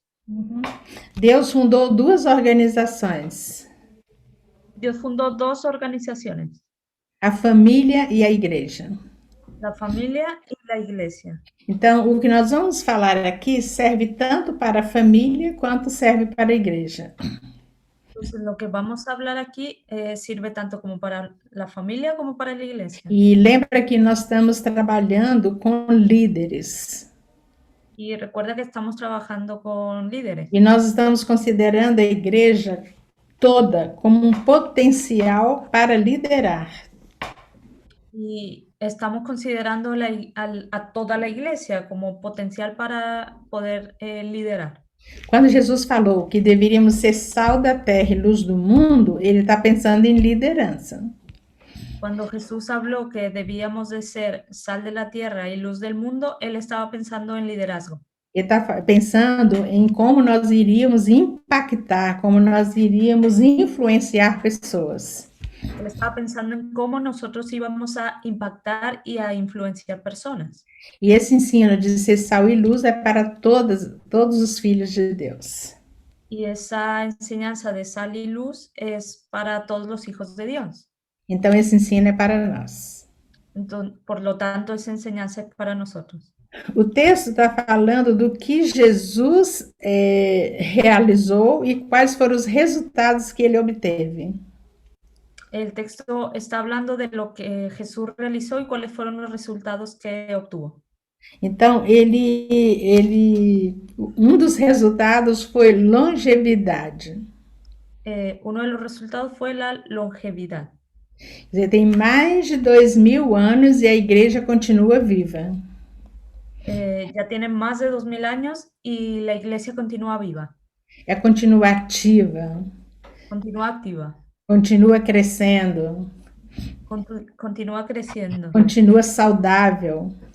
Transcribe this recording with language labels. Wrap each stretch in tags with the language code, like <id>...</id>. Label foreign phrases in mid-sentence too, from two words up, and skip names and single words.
<pt>Deus fundou duas organizações,</pt> <es>Dios fundó dos organizaciones,</es> <pt>a família e a igreja.</pt> <es>la familia y la iglesia.</es> <pt>Então, o que nós vamos falar aqui serve tanto para a família quanto serve para a igreja.</pt> <es>Entonces, lo que vamos a hablar aquí sirve tanto como para la familia como para la iglesia.</es> <pt>E lembra que nós estamos trabalhando com líderes.</pt> <es>Y recuerda que estamos trabajando con líderes.</es> <pt>E nós estamos considerando a igreja toda como um potencial para liderar.</pt> <es>Y estamos considerando a toda la iglesia como potencial para poder liderar.</es> <pt>Quando Jesus falou que deveríamos ser sal da terra e luz do mundo, ele está pensando em liderança.</pt> <es>Cuando Jesús habló que debíamos de ser sal de la tierra y luz del mundo, él estaba pensando en liderazgo.</es> <pt>Ele está pensando em como nós iríamos impactar, como nós iríamos influenciar pessoas.</pt> <es>Él estaba pensando en cómo nosotros íbamos a impactar y a influenciar personas.</es> <pt>E esse ensino de ser sal e luz é para todos os filhos de Deus.</pt> <es>Y esa enseñanza de sal y luz es para todos los hijos de Dios.</es> <pt>Então, esse ensino é para nós.</pt> <es>Entonces, por lo tanto, esa enseñanza es para nosotros.</es> <pt>O texto está falando do que Jesus realizou e quais foram os resultados que ele obteve.</pt> <es>El texto está hablando de lo que Jesús realizó y cuáles fueron los resultados que obtuvo.</es> <pt>Então, dos resultados foi longevidade.</pt> <es>Uno de los resultados fue la longevidad.</es> <pt>Quer dizer, tem mais de 2000 anos e a igreja continua viva.</pt> <es>Ya tienen más de 2000 años y la iglesia continúa viva,</es> <pt>Continua ativa,</pt> <es>continúa activa,</es> <pt>continua crescendo,</pt> <es>continúa creciendo,</es> <pt>continua saudável.</pt>